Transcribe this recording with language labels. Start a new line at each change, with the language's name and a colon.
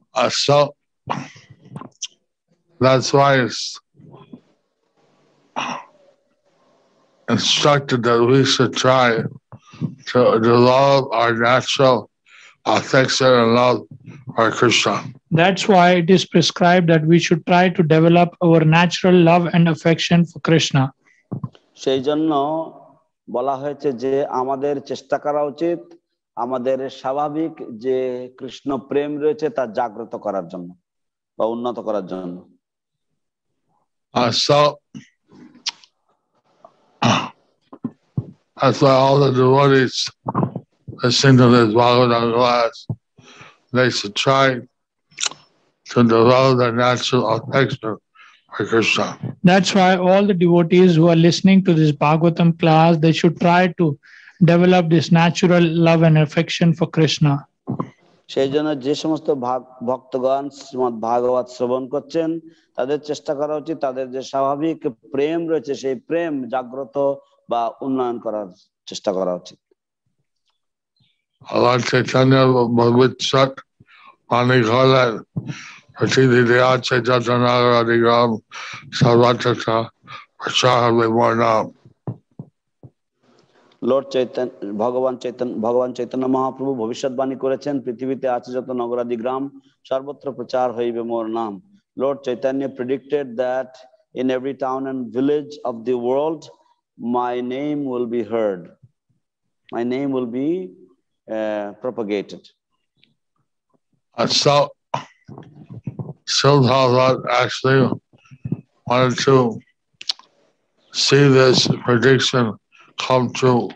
English: So that's why it's instructed that we should try to develop our natural affection and love for Krishna. That's why it is prescribed that we should try to develop our natural love and affection for Krishna.
Bangla: সেই জন্য বলা হয়েছে যে আমাদের চেষ্টা করা উচিত আমাদের স্বাভাবিক যে কৃষ্ণ প্রেম রয়েছে তা জাগ্রত করার জন্য বা উন্নত করার জন্য।
English: So that's why all the devotees listening to this Bhagavatam class, they should try to develop their natural affection for Krishna. That's why all the devotees who are listening to this Bhagavatam class, they should try to develop this natural love and affection for Krishna.
Bangla: সেই জন্য যে সমস্ত ভক্তগণ শ্রীমদ্ ভাগবত শ্রবণ করছেন তাদের চেষ্টা করা উচিত তাদের যে স্বাভাবিক প্রেম রয়েছে সেই প্রেম জাগ্রত বা উন্নয়ন করার চেষ্টা করা উচিত। Lord Chaitanya Bhagavad Mani Khalan Pratidi Daya Chaitanya Radhigam Sarvatata Prasahave Varnam. Lord Chaitanya ভগবান চৈতন্য মহাপ্রভু ভবিষ্যৎবাণী করেছেন, পৃথিবীতে আছে যত নগরাদি গ্রাম সর্বত্র প্রচার হইবে মোর নাম।
English: Lord Chaitanya predicted that in every town and village of the world my name will be heard, my name will be propagated. So Srila actually wanted to see this prediction come true.